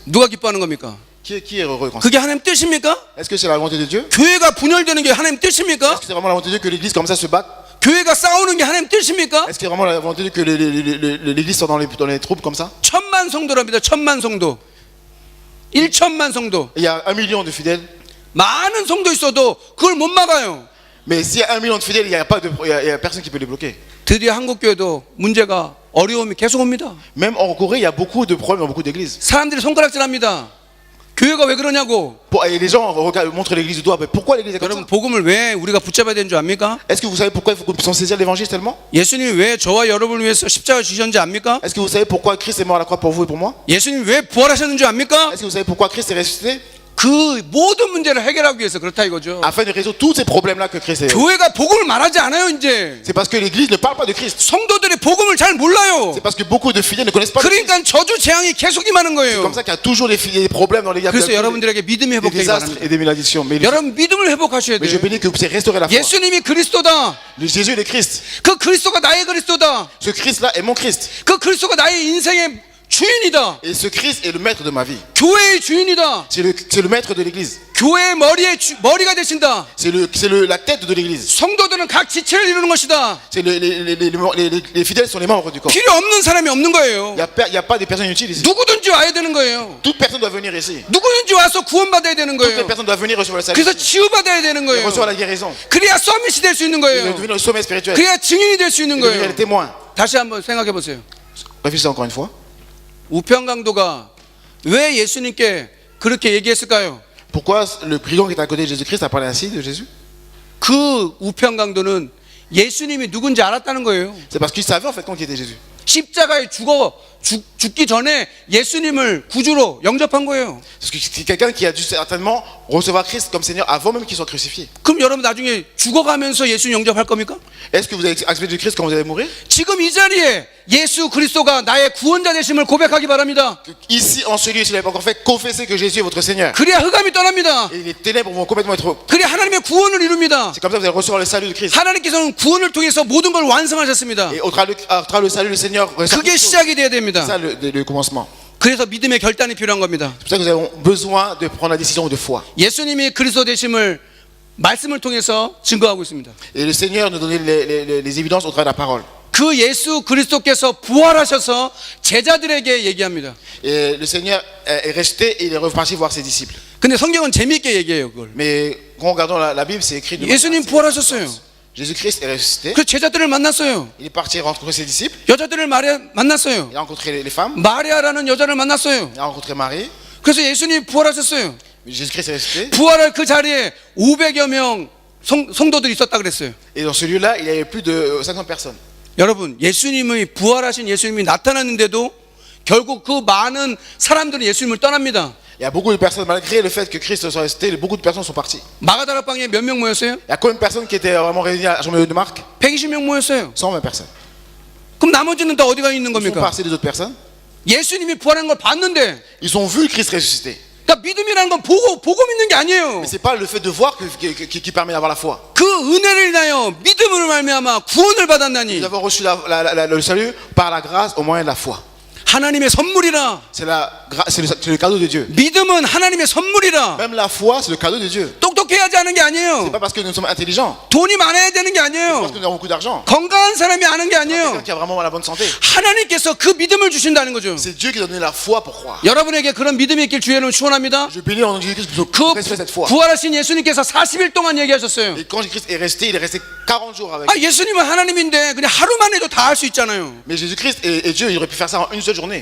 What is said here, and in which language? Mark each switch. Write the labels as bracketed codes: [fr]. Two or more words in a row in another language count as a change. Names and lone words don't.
[ko] 누가 기뻐하는 겁니까? [fr] Qui est heureux quand ça? [ko] 그게 하나님 뜻입니까? [fr] Est-ce que c'est la volonté de Dieu? [ko] 교회가 분열되는 게 하나님 [fr] Est-ce [ko] 뜻입니까? [fr] que c'est vraiment la volonté de Dieu que l'église comme ça se batte? [ko] 교회가 싸우는 게 하나님 뜻입니까? [fr] Est-ce que c'est vraiment la volonté de Dieu que l'église soit dans les troubles comme ça? [ko] 1000만 성도랍니다. 1000만 성도. 1천만 성도. [fr] Il y a 1 million de fidèles, [ko] 많은 성도 있어도 그걸 못 막아요. [fr] mais s'il y a 1 million de fidèles, il y a personne qui peut les bloquer. [ko] 드디어 한국 교회도 문제가 어려움이 계속 옵니다. [fr] Même en Corée, il y a beaucoup de problèmes dans beaucoup d'églises. [ko] 사람들이 손가락질합니다. 교회가 왜 그러냐고. [fr] Et les gens montrent l'église du doigt. Mais pourquoi l'église est comme ça? [ko] 여러분 복음을 왜 우리가 붙잡아야 되는 줄 압니까? [fr] Est-ce que vous savez pourquoi il faut qu'on puisse saisir l'évangile tellement? [ko] 예수님이 왜 저와 여러분을 위해서 십자가 주셨는지 압니까? [fr] Est-ce que vous savez pourquoi Christ est mort à la croix pour vous et pour moi? [ko] 예수님이 왜 부활하셨는지 압니까? [fr] Est-ce que vous savez pourquoi Christ est ressuscité? [ko] 그 모든 문제를 해결하기 위해서 그렇다 이거죠. [fr] Afin de résoudre tous ces problèmes-là que Christ est. [ko] 교회가 복음을 말하지 않아요 이제. [fr] C'est parce que l'église ne parle pas de Christ. [ko] 성도들이 복음을 잘 몰라요. [fr] C'est parce que beaucoup de fidèles ne connaissent pas le Christ. [ko] 그러니까 저주 재앙이 계속 임하는 [fr] C'est [ko] 거예요. [fr] comme ça qu'il y a toujours des problèmes dans l'église. [ko] 그래서 여러분들에게 믿음이 [fr] Des [ko] 회복되기 [fr] désastres [ko] 바랍니다. [fr] et des malédictions. Mais [ko] 여러분 믿음을 회복하셔야 [fr] je [ko] 돼요. [fr] bénis que vous puissiez restaurer la foi. [ko] 예수님이 그리스도다. [fr] Jésus est le Christ. [ko] 그 그리스도가 나의 그리스도다. [fr] Ce Christ-là est mon Christ. [ko] 그 그리스도가 나의 인생의 주인이다. [fr] Et ce Christ est le maître de ma vie. [ko] 교회의 주인이다. [fr] C'est le maître de l'église. [ko] 교회의 머리가 되신다. [fr] C'est la tête de l'église. [ko] 성도들은 각 지체를 이루는 것이다. [fr] C'est les fidèles sont les membres du corps. [ko] 필요 없는 사람이 없는 거예요. [fr] Il n'y a pas de personnes inutiles ici. [ko] 누구든지 와야 되는 거예요. [fr] Toute personne doit venir ici. [ko] 누구든지 와서 구원받아야 되는 [fr] Toutes les [ko] 거예요. [fr] personnes doivent venir recevoir le salut. [ko] 그래서 치유받아야 되는 [fr] Et [ko] 거예요. [fr] recevoir la guérison. [ko] 그래야 서밋이 될 수 있는 [fr] Et [ko] 거예요. [fr] devenir le sommet spirituel. [ko] 그래야 증인이 될 수 있는 [fr] Et devenir [ko] 거예요. [fr] les témoins. [ko] 다시 한번 생각해 보세요. [fr] Réfléchissez encore une fois. [ko] 우평강도가 왜 예수님께 그렇게 얘기했을까요? [fr] Pourquoi le brigand qui est à côté de Jésus-Christ a parlé ainsi de Jésus? [ko] 그 우평강도는 예수님이 누군지 알았다는 거예요. [fr] C'est parce qu'il savait en fait qui était Jésus. [ko] 십자가에 죽기 전에 예수님을 구주로 영접한 거예요. [fr] Parce que c'est quelqu'un qui a dû certainement recevoir Christ comme Seigneur avant même qu'il soit crucifié. [ko] 그럼 여러분 나중에 죽어가면서 예수님 영접할 겁니까? [fr] Est-ce que vous allez accepter du Christ quand vous allez mourir? [ko] 지금 이 자리에 예수 그리스도가 나의 구원자 되심을 고백하기 바랍니다. [fr] Ici, en ce lieu, s'il n'avait pas encore fait, confessez que Jésus est votre Seigneur. [ko] 그래야 흑암이 떠납니다. [fr] Et les ténèbres vont complètement être... [ko] 그래야 하나님의 구원을 이룹니다. [fr] C'est comme ça que vous allez recevoir le salut de Christ. [ko] 하나님께서는 구원을 통해서 모든 걸 완성하셨습니다. [fr] Et au travers le salut du Seigneur, [ko] 그게 시작이 돼야 됩니다. [fr] c'est ça le commencement. [ko] 그래서 믿음의 결단이 필요한 겁니다. [fr] C'est pour ça que nous avons besoin de prendre la décision de foi. [ko] 예수님이 그리스도 되심을 말씀을 통해서 증거하고 있습니다. [fr] Et le Seigneur nous donne les évidences au travers de la parole. [ko] 그 예수 그리스도께서 부활하셔서 제자들에게 얘기합니다. [fr] Et le Seigneur est resté et il est reparti voir ses disciples. [ko] 근데 성경은 재미있게 얘기해요, 그걸. [fr] Mais quand on regarde la Bible, c'est écrit de [ko] 예수님 부활하셨어요. [fr] Jésus-Christ est ressuscité. [ko] 그 제자들을 만났어요. [fr] Il est parti rencontrer ses disciples. [ko] 여자들을 만났어요. [fr] Il a rencontré les femmes. [ko] 마리아라는 여자를 만났어요. [fr] Il a rencontré Marie. [ko] 그래서 예수님 부활하셨어요. [fr] Jésus-Christ est ressuscité. [ko] 부활할 그 자리에 500여 명 성도들이 있었다 그랬어요. [fr] Et dans ce lieu-là, il y avait plus de 500 personnes. [ko] 여러분, 예수님의 부활하신 예수님이 나타났는데도 결국 그 많은 사람들은 예수님을 떠납니다. [fr] Il y a beaucoup de personnes, malgré le fait que Christ soit ressuscité, beaucoup de personnes sont parties. [ko] 마가다락방에 몇 명 모였어요? [fr] Il y a combien de personnes qui étaient vraiment réunies à Jean-Marie de Marc? [ko] 120명 모였어요. [fr] 120 personnes. [ko] 그럼 나머지는 다 어디가 있는 [fr] Ils sont [ko] 겁니까? [fr] passés les autres personnes. [ko] 예수님이 부활한 걸 봤는데, [fr] Ils ont vu le Christ ressuscité. [ko] 그러니까 믿음이라는 건 보고 믿는 게 아니에요. [fr] Mais c'est pas le fait de voir qui permet d'avoir la foi. [ko] 그 은혜를 인하여 믿음으로 말미암아 구원을 받았나니 [fr] Nous avons reçu le salut par la grâce au moyen de la foi. [ko] 하나님의 선물이라. [fr] C'est le cadeau de Dieu. [ko] 믿음은 하나님의 선물이라. [fr] Même la foi, c'est le cadeau de Dieu. [ko] 똑똑해야지 하는 게 [fr] C'est [ko] 아니에요. [fr] pas parce que nous sommes intelligents, [ko] 돈이 많아야 되는 게 [fr] parce que [ko] 아니에요. [fr] nous avons beaucoup d'argent. [ko] 건강한 사람이 아는 게 [fr] C'est pas quelqu'un [ko] 아니에요. [fr] qui a vraiment la bonne santé. [ko] 하나님께서 그 믿음을 주신다는 거죠. [fr] C'est Dieu qui a donné la foi pour croire. [ko] 여러분에게 그런 믿음이 있길 주의 이름으로 축원합니다. [fr] Je bénis en nom de Jésus-Christ pour [ko] 그 [fr] que cette foi. [ko] 부활하신 예수님께서 40일 동안 얘기하셨어요. [fr] Et quand Jésus-Christ est resté, il est resté 40 jours avec. [ko] 아, 예수님은 하나님인데 그냥 하루만 해도 다 할 수 있잖아요. [fr] Mais Jésus-Christ et Dieu, il aurait pu faire ça en une seule journée.